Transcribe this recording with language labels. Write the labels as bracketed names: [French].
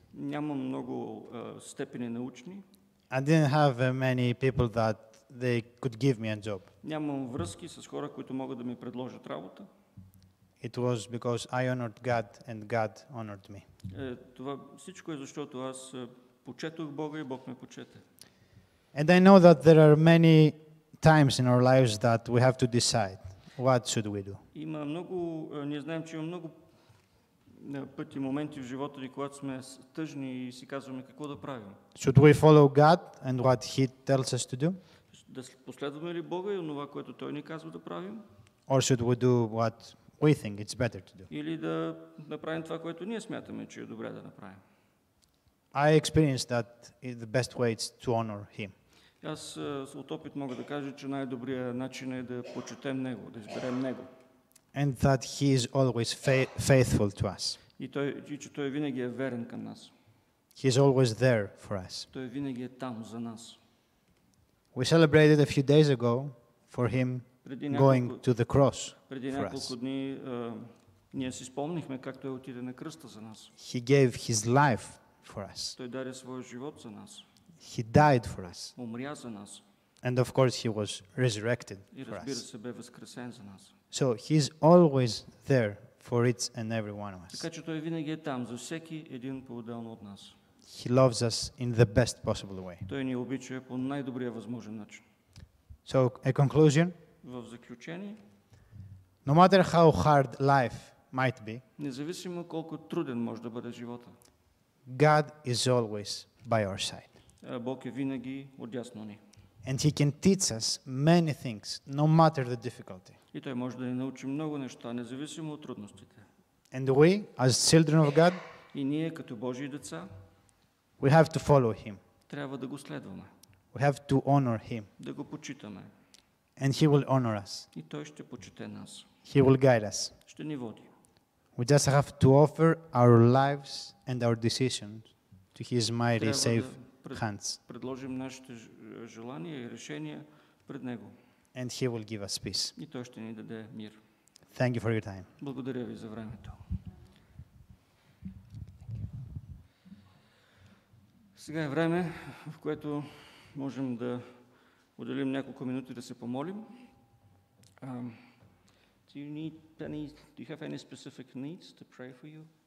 [Bulgarian] Нямам много степени научни. [English] I didn't have many people that they could give me a job. [Bulgarian] Нямам връзки с хора, които могат да ми предложат работа. [English] It was because I honored God and God honored me. [Bulgarian] Това всичко е защото аз почетох Бога и Бог ме почете. [English] And I know that there are many times in our lives that we have to decide what should we do. [Bulgarian] Има много, ние знаем, че има много пъти, моменти в живота ни, когато сме тъжни и си казваме какво да правим. [English] Should we follow God and what He tells us to do? [Bulgarian] Да последваме ли Бога и онова, което Той ни казва да правим? [English] Or should we do what we think it's better to do? [Bulgarian] Или да направим това, което ние смятаме, че е добре да направим? [English] I experienced that the best way is to honor Him. [Bulgarian] Аз от опит мога да кажа, че най-добрият начин е да почетем Него, да изберем Него. [English] And that He is always faithful to us. [Bulgarian] И че Той винаги е верен към нас. [English] He is always there for us. [Bulgarian] Той винаги е там за нас. [English] We celebrated a few days ago for Him going to the cross [Bulgarian] Преди [English] for [Bulgarian] няколко [English] us. [Bulgarian] дни ние си спомнихме как Той отиде на кръста за нас. [English] He gave His life for us. [Bulgarian] Той даде своя живот за нас. [English] He died for us. [Bulgarian] Умря за нас. [English] And of course He was resurrected [Bulgarian] И [English] for [Bulgarian] разбира [English] us. [Bulgarian] се, бе възкресен за нас. [English] So He's always there for each and every one of us. [Bulgarian] Така че Той винаги е там за всеки един по-отделно от нас. [English] He loves us in the best possible way. [Bulgarian] Той ни обича по най-добрия възможен начин. [English] So a conclusion, [Bulgarian] В заключение, [English] no matter how hard life might be, [Bulgarian] независимо колко труден може да бъде живота, [English] God is always by our side. [Bulgarian] Бог е винаги отдясно ни. [English] And He can teach us many things, no matter the difficulty. [Bulgarian] И Той може да ни научи много неща, независимо от трудностите. [English] And we, as children of God, [Bulgarian] И ние, като Божии деца, [English] we have to follow Him. [Bulgarian] трябва да го следваме, [English] We have to honor Him. [Bulgarian] да го почитаме. [English] And He will honor us. [Bulgarian] И Той ще почете нас, [English] He will guide us. [Bulgarian] ще ни води. [English] We just have to offer our lives and our decisions to His mighty, [Bulgarian] Трябва [English] safe [Bulgarian] да [English] hands. [Bulgarian] предложим нашите желания и решения пред Него. [English] And He will give us peace. [Bulgarian] И Той ще ни даде мир. [English] Thank you for your time. [Bulgarian] Благодаря ви за времето. Сега е време, в което можем да отделим няколко минути да се помолим. [English] Do you have any specific needs to pray for you?